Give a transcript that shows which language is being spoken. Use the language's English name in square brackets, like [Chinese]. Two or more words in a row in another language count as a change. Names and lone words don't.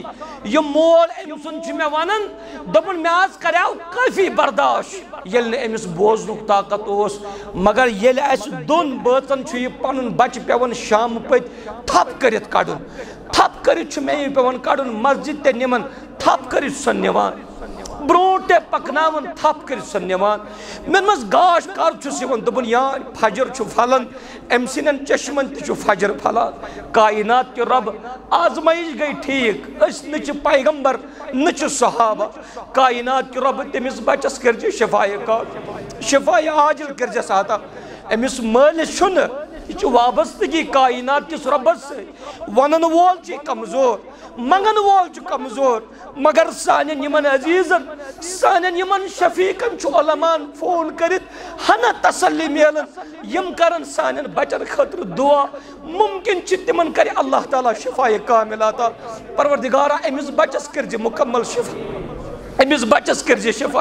[Kashmiri] یہِ مول أمۍ سُنٛد چھُ مےٚ ونان دوٚپُن مےٚ حظ کریو کٲفی برداش ییٚلہِ نہٕ أمِس بوزنُک طاقت اوس مگر ییٚلہِ اَسہِ دۄن بٲژن چھُ یہِ پنُن بچہِ پیٚوان شامہٕ پٔتۍ تھپ کٔرِتھ کڑُن تھپ کٔرِتھ چھُ مےٚ یہِ پیٚوان کڑُن مسجد تہِ نِوان تھپ کٔرِتھ سۄ نِوان برونٛٹھ تہِ پکناوان تھپ کٔرِتھ سۄ نِوان. مےٚ دوٚپمس گاش کر چھُس یِوان دوٚپُن یار فجر چھُ پھلان أمۍ سٕنٛدٮ۪ن چشمن تہِ چھُ فجر پھلان. [Urdu] کائنات کے رب [Kashmiri] آزمائش گئی ٹھیک أسۍ نہٕ چھِ پیغمبر نہٕ چھِ صحابہ [Urdu] کائنات کے رب [Kashmiri] تٔمِس بچس کٔرزِ شفا عاجل کٔرزٮ۪س عطا. أمِس مٲلِس چھُنہٕ یہ وابستگی کائنات کس ربس سے ونن وول چھ کمزور منگن وول چھ کمزور مگر سانن یمن عزیزن سانن یمن شفیقن چھ علمان فون کرت ہنا تسلی میلن یم کرن سانن بچن خاطر دعا ممکن چھ تمن کر اللہ تعالی شفا کامل عطا پروردگارا امس بچس کرج مکمل شفا امس بچس کرج شفا